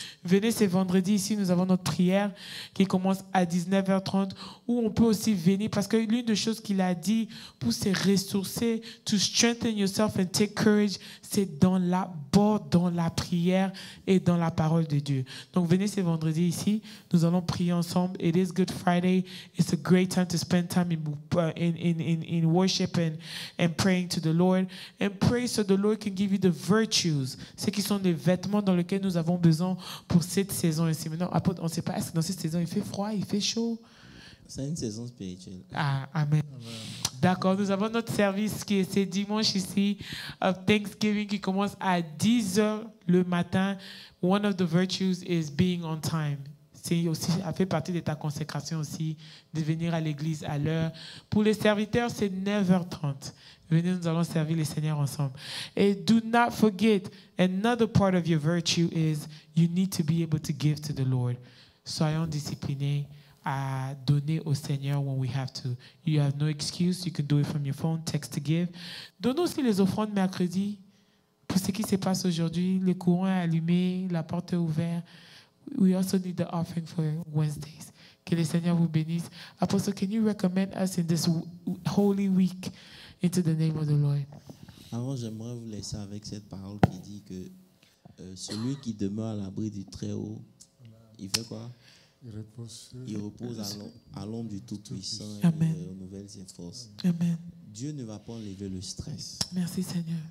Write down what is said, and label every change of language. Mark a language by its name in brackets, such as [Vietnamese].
[French] Venez ce vendredi ici, nous avons notre prière qui commence à 19h30, où on peut aussi venir, parce que l'une des choses qu'il a dit pour se ressourcer, [English] to strengthen yourself and take courage, [French] c'est dans la prière et dans la parole de Dieu. Donc venez ce vendredi ici, nous allons prier ensemble. [English] It is Good Friday. It's a great time to spend time in worship and praying to the Lord. And pray so the Lord can give you the virtues, [French] ce qui sont les vêtements dans lesquels nous avons besoin pour cette saison ici. Maintenant, on ne sait pas, est-ce que dans cette saison, il fait froid, il fait chaud? C'est une saison spirituelle. Ah, amen. D'accord, nous avons notre service qui est ce dimanche ici, [English] of Thanksgiving, [French] qui commence à 10h le matin. [English] One of the virtues is being on time. [French] C'est aussi, ça fait partie de ta consécration aussi, de venir à l'église à l'heure. Pour les serviteurs, c'est 9h30. Venez, nous allons servir le Seigneur ensemble. [English] Et do not forget, another part of your virtue is you need to be able to give to the Lord. [French] Soyons disciplinés à donner au Seigneur [English] when we have to. You have no excuse. You can do it from your phone, text to give. [French] Donnons aussi les offrandes mercredi. Pour ce qui se passe aujourd'hui, le courant est allumé, la porte est ouverte. [English] We also need the offering for Wednesdays. [French] Que le Seigneur vous bénisse. [English] Apostle, can you recommend us in this holy week into the name of the Lord? [French] Alors, j'aimerais vous laisser avec cette parole qui dit que celui qui demeure à l'abri du Très-Haut, il fait quoi? Il repose à l'ombre du Tout-Puissant et renouvelle ses forces. [English] Amen. [French] Dieu ne va pas enlever le stress. Merci Seigneur.